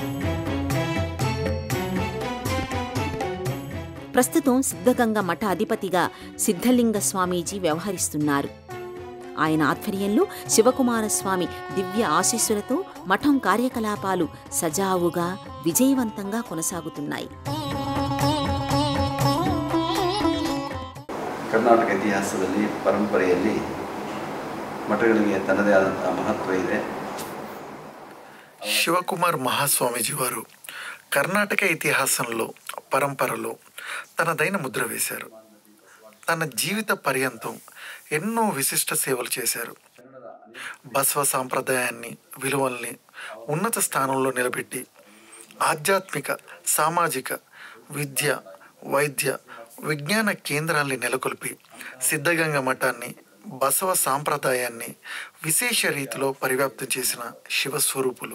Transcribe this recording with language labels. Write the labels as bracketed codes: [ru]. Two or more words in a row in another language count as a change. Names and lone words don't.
[te] ప్రస్తుతం సిద్ధగంగ మఠ అధిపతిగా సిద్ధలింగ స్వామీజీ వ్యవహరిస్తున్నారు. ఆయన ఆధ్వర్యంలో శివకుమారస్వామి దివ్య ఆశీస్సులతో మఠం కార్యకలాపాలు సజావుగా విజయవంతంగా కొనసాగుతున్నాయి. [kn] ಕರ್ನಾಟಕ ಇತಿಹಾಸದಲ್ಲಿ ಪರಂಪರೆಯಲ್ಲಿ ಮಠಗಳಿಗೆ ತನ್ನದೇ ಆದಂತಹ ಮಹತ್ವ ಇದೆ. [te] శివకుమార్ మహాస్వామీజీ వారు కర్ణాటక ఇతిహాసంలో పరంపరలో తనదైన ముద్ర వేశారు. తన జీవిత పర్యంతం ఎన్నో విశిష్ట సేవలు చేశారు. బసవ సాంప్రదాయాన్ని, విలువల్ని ఉన్నత స్థానంలో నిలబెట్టి ఆధ్యాత్మిక, సామాజిక, విద్య, వైద్య, విజ్ఞాన కేంద్రాల్ని నెలకొల్పి సిద్ధగంగ మఠాన్ని, బసవ సాంప్రదాయాన్ని విశేష రీతిలో పరివ్యాప్తం చేసిన శివస్వరూపులు.